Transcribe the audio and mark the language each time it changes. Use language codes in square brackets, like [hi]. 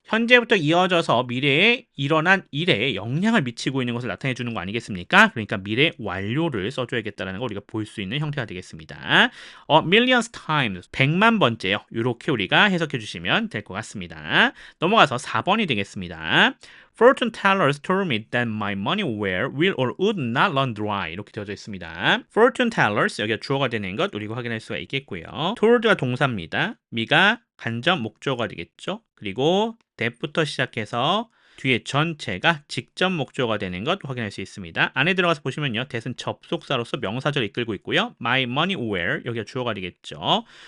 [ko] 현재부터 이어져서 미래에 일어난 일에 영향을 미치고 있는 것을 나타내 주는 거 아니겠습니까? 그러니까 미래 완료를 써줘야겠다는 걸 우리가 볼 수 있는 형태가 되겠습니다. [en] millions times, [ko] 100만 번째요. 이렇게 우리가 해석해 주시면 될 것 같습니다. 넘어가서 4번이 되겠습니다. [en] Fortune tellers told me that my money will or would not run dry. [ko] 이렇게 되어져 있습니다. [en] Fortune tellers, [ko] 여기가 주어가 되는 것 우리가 확인할 수가 있겠고요. told가 동사입니다. 미가 간접 목적어가 되겠죠. 그리고 that부터 시작해서 뒤에 전체가 직접 목적어가 되는 것 확인할 수 있습니다. 안에 들어가서 보시면요. that은 접속사로서 명사절을 이끌고 있고요. [en] my money will, [ko] 여기가 주어가 되겠죠.